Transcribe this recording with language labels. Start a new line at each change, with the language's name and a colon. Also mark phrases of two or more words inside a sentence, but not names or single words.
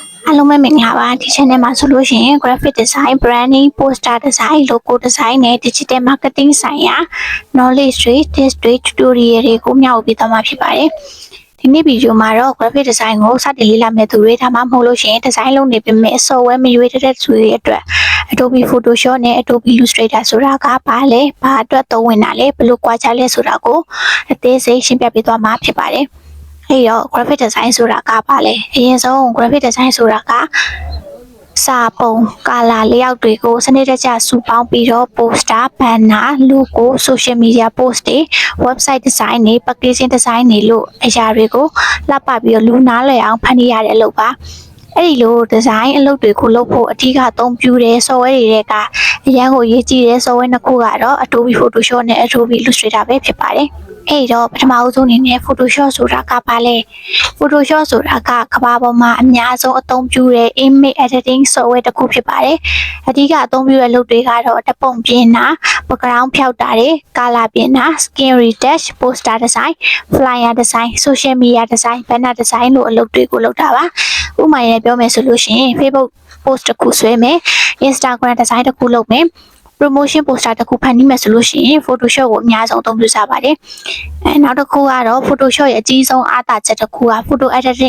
Burmese: အားလုံးပဲမင်္ဂလာပါဒီ channel မှာဆိုလို့ရှိရင်
English: graphic design, branding, poster design, logo design
Burmese: နဲ့
English: digital marketing
Burmese: ဆိုင်ရာ knowledge တွေ tips တွေ tutorial တွေကိုမျှဝေပေးသွားမှာဖြစ်ပါတယ်ဒီနေ့ဗီဒီယိုမှာတော့
English: graphic design
Burmese: ကိုစတင်လေ့ လာမယ့်သူတွေဒါမှမဟုတ်လို့ရှိရင် design လုပ်နေပေမဲ့ software မရွေးတဲ့သူတွေအတွက် Adobe Photoshop နဲ့ Adobe Illustrator ဆိုတာကဘာလဲဘာအတွက်သုံး ဝင်တာလဲဘယ်လိုကွာခြားလဲဆိုတာကိုအသေးစိတ်ရှင်းပြပေးသွားမှာဖြစ်ပါတယ်အဲ့တော့
English: graphic design
Burmese: ဆိုတာကဘာလဲအရင်ဆုံး
English: graphic design
Burmese: ဆိုတာကစာပုံကာလာlayout တွေကိုစနစ်တကျစုပေါင်းပြီးတော့
English: poster banner logo social media post
Burmese: တွေ
English: website design
Burmese: တွေ
English: packaging design
Burmese: တွေလို့အရာတွေကိုလှပပြီးတော့လူနားလည်အောင်ဖန်တီးရတဲ့အလုပ်ပါအဲ့ဒီလို design အလုပ်တွေကိုလုပ်ဖို့အထူးအသုံးပြုတဲ့ software တွေကအရန်ကိုရေးကြည့်တဲ့ software နှစ်ခုကတော့ Adobe Photoshop နဲ့ Adobe Illustrator ပဲဖြစ်ပါတယ်အဲ့တော့ပထမဦးဆုံးအနေနဲ့ Photoshop ဆိုတာကဘာလဲ Photoshop ဆိုတာကကမ္ဘာပေါ်မှာ အများဆုံးအသုံးပြုတဲ့
English: image editing software
Burmese: တစ်ခုဖြစ်ပါတယ်အဓိကအသုံးပြုတဲ့လုပ်တွေကတော့တပုံပြင်တာ background ဖျောက်တာတွေ color ပြင်တာ
English: skin retouch poster design flyer design social media design banner design
Burmese: လို့အလုပ်တွေကိုလုပ်တာပါဥပမာနဲ့ပြောမယ်ဆိုလို့ရှိရင်
English: Facebook post
Burmese: တစ်ခုဆွဲမယ်
English: Instagram design
Burmese: တစ်ခုလုပ်မယ်
English: promotion poster
Burmese: တစ်ခုဖန်တီးမယ်ဆိုလို့ရှိရင် Photoshop ကိုအများဆုံးအသုံးပြုကြပါတယ်။နောက်တစ်ခုကတော့ Photoshop ရဲ့အကြီးဆုံးအားသာချက်တစ်ခုက
English: photo editing